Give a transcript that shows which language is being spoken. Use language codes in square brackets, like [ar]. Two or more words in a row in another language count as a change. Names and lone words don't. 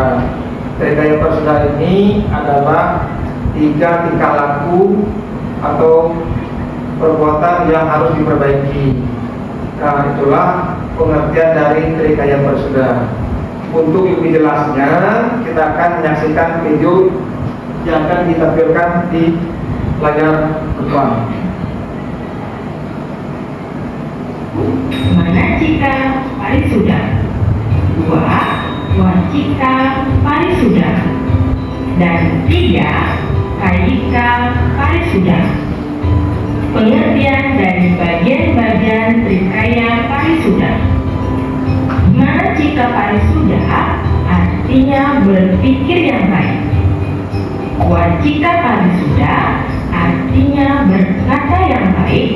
[id] Trikaya Parisuda ini adalah 3 tingkah laku atau perbuatan yang harus diperbaiki. Nah, itulah pengertian dari Trikaya Parisuda. Untuk lebih jelasnya, kita akan menyaksikan video yang akan ditampilkan di layar depan. Manacika Parisuda, 2. Wacika Parisuda, dan 3. Kayika Parisuda. Pengertian dari bagian-bagian Trikaya Parisuda. Manacika Parisuda artinya berpikir yang baik. Wacika Parisuda artinya berkata yang baik.